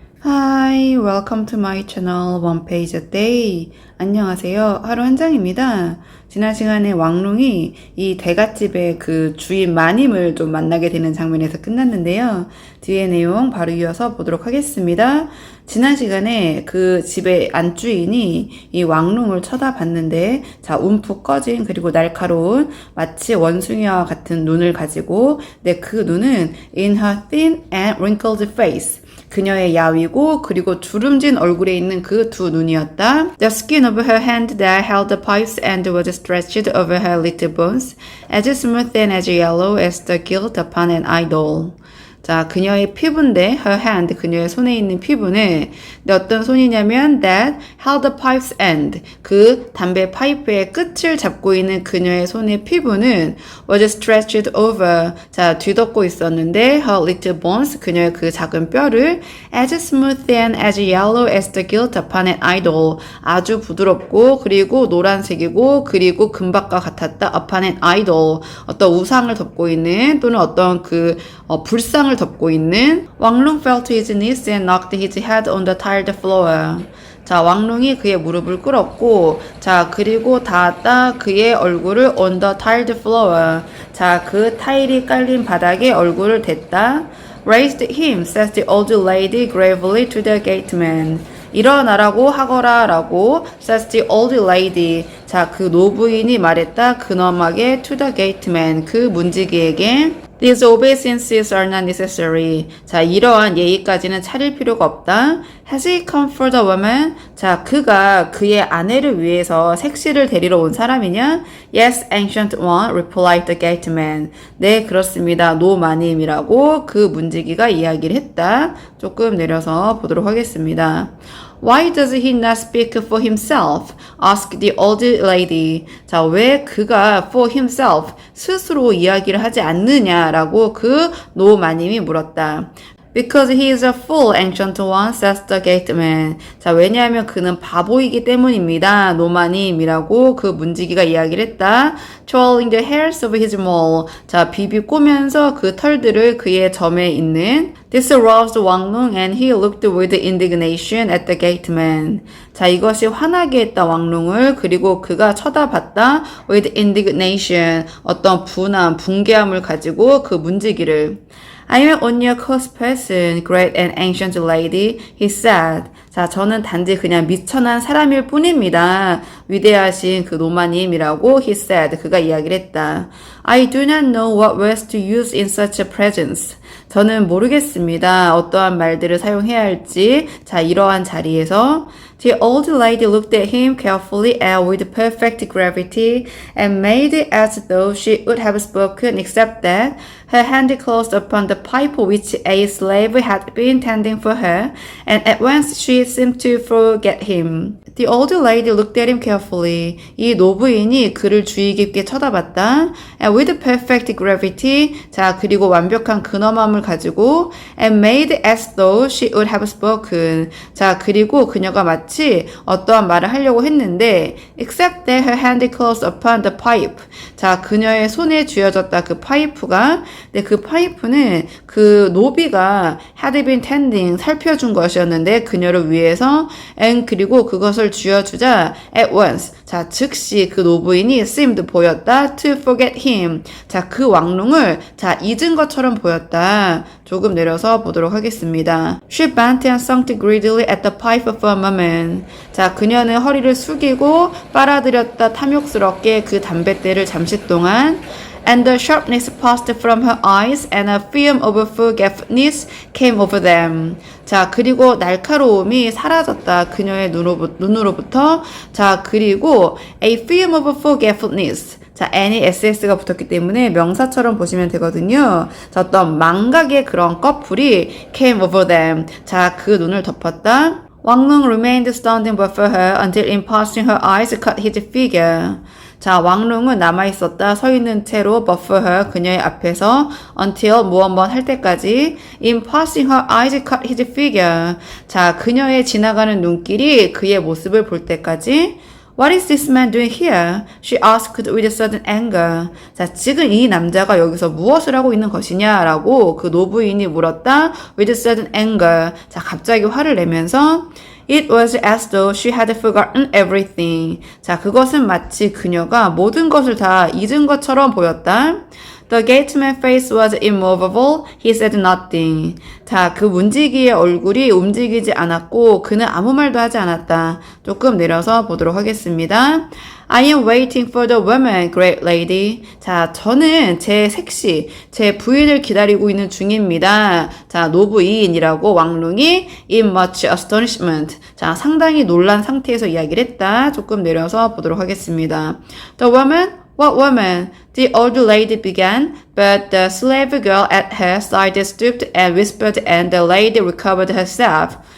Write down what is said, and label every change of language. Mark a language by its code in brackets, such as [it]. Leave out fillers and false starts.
[en] Hi, welcome to my channel One Page a Day. [ko] 안녕하세요. 하루 한 장입니다. 지난 시간에 왕룽이 이 대갓집의 그 주인 마님을 좀 만나게 되는 장면에서 끝났는데요. 뒤에 내용 바로 이어서 보도록 하겠습니다. 지난 시간에 그 집의 안주인이 이 왕룽을 쳐다봤는데, 자, 움푹 꺼진 그리고 날카로운 마치 원숭이와 같은 눈을 가지고, 그 눈은 [en] in her thin and wrinkled face. [ko] 그녀의 야위고 그리고 주름진 얼굴에 있는 그 두 눈이었다. [en] The skin of her hand that held the pipes and was stretched over her little bones, as smooth and as yellow as the gilt upon an idol. [ko] 자, 그녀의 피부인데, [en] her hand, [ko] 그녀의 손에 있는 피부는 어떤 손이냐면 [en] that held the pipe's end, [ko] 그 담배 파이프의 끝을 잡고 있는 그녀의 손의 피부는 [en] was stretched over, [ko] 자, 뒤덮고 있었는데 [en] her little bones, [ko] 그녀의 그 작은 뼈를 [en] as smooth and as yellow as the gilt upon an idol, [ko] 아주 부드럽고 그리고 노란색이고 그리고 금박과 같았다 [en] upon an idol, [ko] 어떤 우상을 덮고 있는 또는 어떤 그 불상을 덮고 있는. [en] 왕룽 fell to his knees and knocked his head on the tiled floor. [ko] 자, 왕룽이 그의 무릎을 꿇었고, 자, 그리고 닿았다 그의 얼굴을 [en] on the tiled floor. [ko] 자, 그 타일이 깔린 바닥에 얼굴을 댔다. [en] Raised him, says the old lady gravely to the gateman. [ko] 일어나라고 하거라 라고 [en] says the old lady. [ko] 자, 그 노부인이 말했다 근엄하게 [en] to the gateman, [ko] 그 문지기에게. [en] These obeisances are not necessary. [ko] 자, 이러한 예의까지는 차릴 필요가 없다. [en] Has he come for the woman? [ko] 자, 그가 그의 아내를 위해서 색시를 데리러 온 사람이냐? [en] Yes, ancient one, replied the gateman. [ko] 네, 그렇습니다. 노마님이라고 그 문지기가 이야기를 했다. 조금 내려서 보도록 하겠습니다. [en] Why does he not speak for himself? asked the old lady. [ko] 자, 왜 그가 [en] for himself, [ko] 스스로 이야기를 하지 않느냐라고 그 노마님이 물었다. [en] Because he is a fool, ancient one, says the gateman. [ko] 자, 왜냐하면 그는 바보이기 때문입니다. 노마님이라고 그 문지기가 이야기를 했다. [en] Twirling the hairs of his mole. [ko] 자, 비비꼬면서 그 털들을 그의 점에 있는. [en] This aroused 왕룽 and he looked with indignation at the gateman. [ko] 자, 이것이 화나게 했다 왕룽을. 그리고 그가 쳐다봤다 [en] with indignation. [ko] 어떤 분함, 붕괴함을 가지고 그 문지기를. [en] I am only a coarse person, great and ancient lady, he said. [ko] 자, 저는 단지 그냥 미천한 사람일 뿐입니다. 위대하신 그 노마님이라고 [en] he said. [ko] 그가 이야기를 했다. [en] I do not know what words to use in such a presence. [ko] 저는 모르겠습니다. 어떠한 말들을 사용해야 할지. 자, 이러한 자리에서 [en] The old lady looked at him carefully and with perfect gravity and made as though she would have spoken except that her hand closed upon the pipe which a slave had been tending for her, and at once she seemed to forget him. The old lady looked at him carefully. [ko] 이 노부인이 그를 주의 깊게 쳐다봤다. [en] And with perfect gravity. [ko] 자, 그리고 완벽한 근엄함을 가지고 [en] and made as though she would have spoken. [ko] 자, 그리고 그녀가 마치 어떠한 말을 하려고 했는데 [en] except that her hand closed upon the pipe. [ko] 자, 그녀의 손에 쥐어졌다 그 파이프가. 근데 그 파이프는 그 노비가 [en] had been tending, [ko] 살펴준 것이었는데 그녀를 위해서 and 그리고 그것을 쥐어주자 [en] at once. [ko] 자, 즉시 그 노부인이 seemed 보였다 [en] to forget him. [ko] 자, 그 왕룽을 자, 잊은 것처럼 보였다. 조금 내려서 보도록 하겠습니다. [en] She bent and sucked greedily at the pipe for a moment. [ko] 자, 그녀는 허리를 숙이고 빨아들였다 탐욕스럽게 그 담뱃대를 잠시 동안. [en] And the sharpness passed from her eyes and a film of forgetfulness came over them. [ko] 자, 그리고 날카로움이 사라졌다. 그녀의 눈으로부터. 자, 그리고 [en] a film of forgetfulness. [ko] 자, n이 ss가 붙었기 때문에 명사처럼 보시면 되거든요. 자, 어떤 망각의 그런 꺼풀이 [en] came over them. [ko] 자, 그 눈을 덮었다. [en] 왕룽 remained standing before her until in passing her eyes caught his figure. [ko] 자, 왕룽은 남아있었다. 서 있는 채로 [en] before her, [ko] 그녀의 앞에서 until 무언번 할 때까지 [en] in passing her eyes caught his figure. [ko] 자, 그녀의 지나가는 눈길이 그의 모습을 볼 때까지 [en] What is this man doing here? She asked with sudden anger. [ko] 자, 지금 이 남자가 여기서 무엇을 하고 있는 것이냐라고 그 노부인이 물었다. [en] With sudden anger. [ko] 자, 갑자기 화를 내면서 [en] It was as though she had forgotten everything. [ko] 자, 그것은 마치 그녀가 모든 것을 다 잊은 것처럼 보였다. [en] The gateman's face was immovable. He said nothing. [ko] 자, 그 문지기의 얼굴이 움직이지 않았고 그는 아무 말도 하지 않았다. 조금 내려서 보도록 하겠습니다. [en] I am waiting for the woman, great lady. [ko] 자, 저는 제 색시, 제 부인을 기다리고 있는 중입니다. 자, 노부인이라고 왕룽이 [en] in much astonishment. [ko] 자, 상당히 놀란 상태에서 이야기를 했다. 조금 내려서 보도록 하겠습니다. [en] The woman? What woman? The old lady began, but the slave girl at her side stooped and whispered and the lady recovered herself.